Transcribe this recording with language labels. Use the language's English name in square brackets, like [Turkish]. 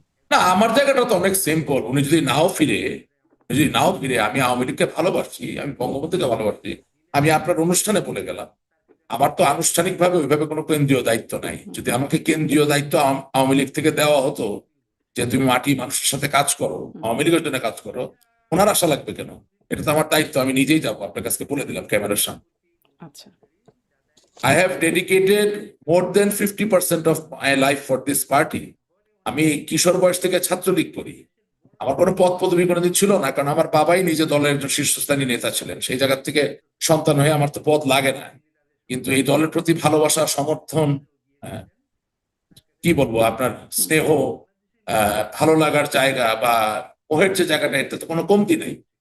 [Bangla] না, আমার জায়গাটা তো অনেক সিম্পল, উনি যদি নাও ফিরে, আমি আওয়ামী লীগকে ভালোবাসি, আমি বঙ্গবন্ধুকে ভালোবাসি, আমি আপনার অনুষ্ঠানে বলে গেলাম, আমার তো আনুষ্ঠানিকভাবে ওইভাবে কোনো কেন্দ্রীয় দায়িত্ব নাই। যদি আমাকে কেন্দ্রীয় দায়িত্ব আওয়ামী লীগ থেকে দেওয়া হতো যে তুমি মাটি মানুষের সাথে কাজ করো, আওয়ামী লীগের জন্য কাজ করো, ওনার আশা লাগবে কেন? এটা তো আমার দায়িত্ব, আমি নিজেই যাবো, আপনার কাছে বলে দিলাম ক্যামেরার সামনে। আচ্ছা। [English] I have dedicated more than 50% of my life for this party. [Bangla] আমি কিশোর বয়স থেকে ছাত্রলীগ করি, আমার কোনো পদ পদবি কোনোদিন ছিল না, কারণ আমার বাবাই নিজে দলের একজন শীর্ষস্থানীয় নেতা ছিলেন, সেই জায়গা থেকে সন্তান হয়ে আমার তো পদ লাগে না। কিন্তু এই দলের প্রতি ভালোবাসা, সমর্থন, আহ, কি বলবো, আপনার স্নেহ, ভালো লাগার জায়গা বা ওহের যে জায়গাটা, এতে তো কোনো কমতি নেই।